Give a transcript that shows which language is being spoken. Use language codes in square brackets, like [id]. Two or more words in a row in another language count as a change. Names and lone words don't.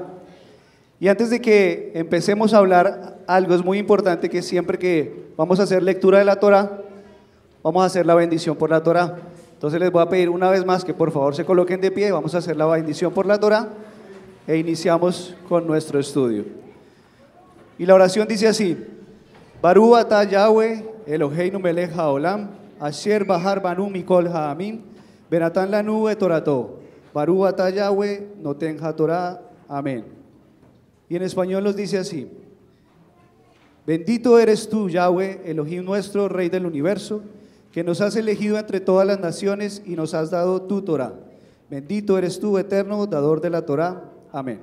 [es] Y antes de que empecemos a hablar, algo es muy importante, que siempre que vamos a hacer lectura de la Torá, vamos a hacer la bendición por la Torá. Entonces les voy a pedir una vez más que por favor se coloquen de pie, vamos a hacer la bendición por la Torá e iniciamos con nuestro estudio. Y la oración dice así: [he] ברוך אתה Yahweh אלוהינו מלך העולם, אשר בחר בנו מכל העמים, בנתן לנו בתורתו, ברוך אתה Yahweh נותן התורה, [es] amén. Y en español nos dice así: Bendito eres tú, Yahweh, Elohim nuestro, Rey del universo, que nos has elegido entre todas las naciones y nos has dado tu Torá. Bendito eres tú, eterno, dador de la Torá. Amén.